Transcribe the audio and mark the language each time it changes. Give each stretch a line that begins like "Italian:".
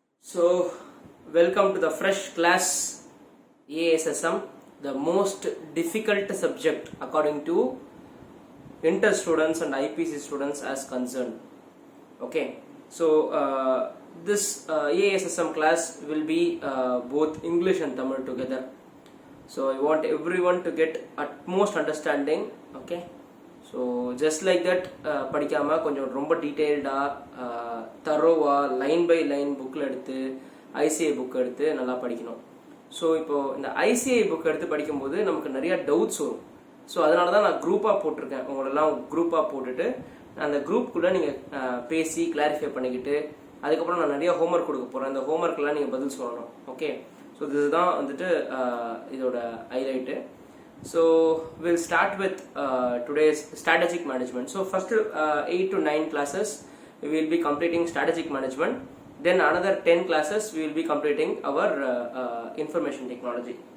English: So, welcome to the fresh class ASSM, the most difficult subject according to inter students and IPC students as concerned. Okay, so this ASSM class will be both English and Tamil together. So I want everyone to get utmost understanding. Okay.
Tamil: So just like that படிக்காமல் கொஞ்சம் ரொம்ப டீட்டெயில்டாக தரோவாக line by line புக்கில் எடுத்து ICI book எடுத்து நல்லா படிக்கணும். So இப்போது இந்த ஐசிஐ புக் எடுத்து படிக்கும்போது நமக்கு நிறையா டவுட்ஸ் வரும். ஸோ அதனால தான் நான் குரூப்பாக போட்டிருக்கேன். உங்களெல்லாம் குரூப்பாக போட்டுட்டு அந்த குரூப்புக்குள்ளே நீங்கள் பேசி கிளாரிஃபை பண்ணிக்கிட்டு அதுக்கப்புறம் நான் நிறையா ஹோம்ஒர்க் கொடுக்க போகிறேன். அந்த ஹோம்ஒர்க்கெலாம் நீங்கள் பதில் சொல்லணும். ஓகே, ஸோ இதுதான் வந்துட்டு இதோட highlight.
English: So we'll start with today's strategic management. So first 8 to 9 classes we will be completing strategic management. Then another 10 classes we will be completing our information technology.